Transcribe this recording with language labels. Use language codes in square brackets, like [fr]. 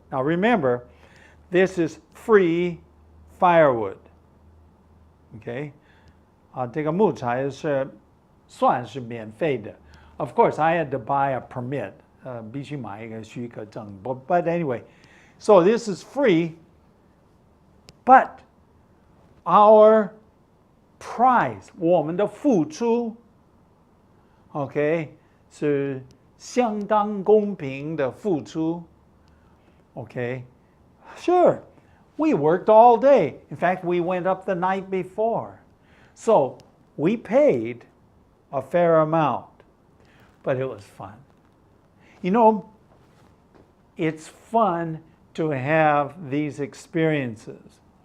[en] Now remember, this is free firewood. [zh] Okay, 这个木材是算是免费的. [en] Of course, I had to buy a permit. [zh] 必须买一个许可证. [en] But anyway, so this is free. But our price, [zh] 我们的付出, okay, 是相当公平的付出. [en] Okay, sure, we worked all day. In fact, we went up the night before. So we paid a fair amount, but it was fun. You know, it's fun to have these experiences.